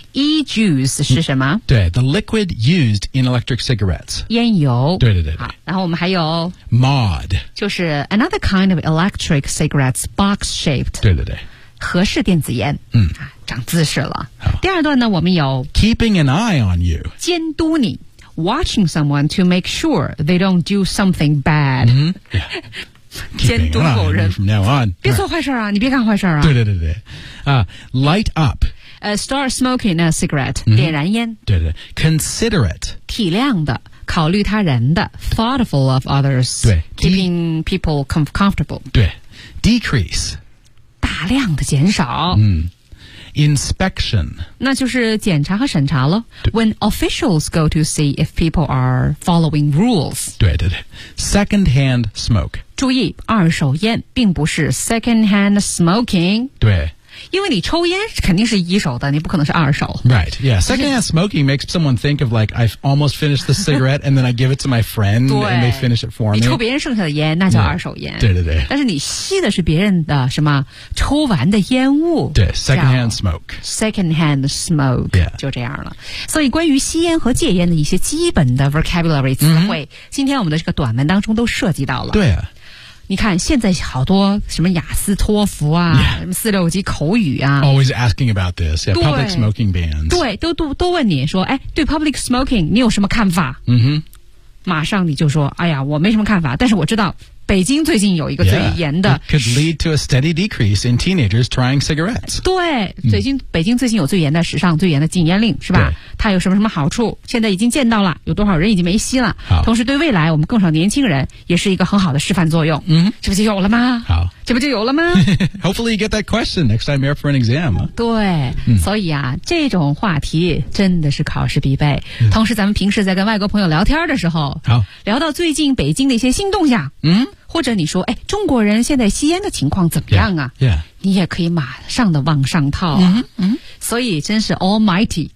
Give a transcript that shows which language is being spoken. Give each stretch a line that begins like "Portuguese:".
Chinese: e-juice 是什么对
English: the liquid used in electric cigarettes
Chinese: 烟油对对 对, 对好然后我们还有
English: mod
Chinese: 就是
English: another kind of electric cigarettes box shaped
Chinese: 对对对合适电子烟嗯长姿势了第二段呢我们有
English: keeping an eye on you 监督你 Watching someone to make sure they don't do something bad. Mm-hmm. Yeah. Keeping an eye from now on.
Chinese: 别做坏事啊！你别干坏事啊！对对对对。
English: Light up. Start smoking a cigarette.
Chinese: 点燃烟。对对。
English: Considerate.
Chinese: 体谅的，考虑他人的。
English: Thoughtful of others.
Chinese: 对。
English: Keeping people comfortable.
Chinese: 对。
English: Decrease.
Chinese: 大量的减少。嗯。
English: Inspection.
Chinese: 那就是检查和审查了。
English: When officials go to see if people are following rules.
Chinese: 对对对。
English: Secondhand smoke.
Chinese: 注意，二手烟并不是
English: secondhand smoking.
Chinese: 对。因为你抽烟肯定是一手的，你不可能是二手。
English: Right, yeah. Secondhand smoking makes someone think of like, I've almost finished the cigarette and then I give it to my friend and they finish it for me.
Chinese: 你抽别人剩下的烟，那叫二手烟。对对对。但是你吸的是别人的什么抽完的烟雾。
English: 对 ,secondhand smoke. Secondhand smoke. Yeah.
Chinese: 就这样了。所以关于吸烟和戒烟的一些基本的
English: vocabulary
Chinese: 词汇、
English: mm-hmm.
Chinese: 今天我们的这个短文当中都涉及到了。对啊。你看现在好多什么雅思托福啊、
English: yeah.
Chinese: 什么四六级口语啊
English: Always asking about this yeah, Public smoking bans
Chinese: 对 都问你说哎，对
English: public smoking
Chinese: 你有什么看法嗯哼、mm-hmm. 马上你就说哎呀我没什么看法但是我知道北京最近有一个最严的
English: yeah, could lead to a steady decrease in teenagers trying cigarettes
Chinese: 对、mm-hmm. 北京最近有最严的史上最严的禁烟令是吧它有什么什么好处现在已经见到了有多少人已经没吸了同时对未来我们更少年轻人也是一个很好的示范作用嗯、mm-hmm. 这不就有了吗好这不就有了吗
English: Hopefully you get that question next time you're for an exam
Chinese: 对、
English: mm-hmm.
Chinese: 所以啊这种话题真的是考试必备、mm-hmm. 同时咱们平时在跟外国朋友聊天的时候好聊到最近北京的一些新动向嗯、mm-hmm. 或者你说哎，中国人现在吸烟的情况怎么样啊
English: yeah, yeah.
Chinese: 你也可以马上的往上套、啊
English: mm-hmm.
Chinese: 所以真是 almighty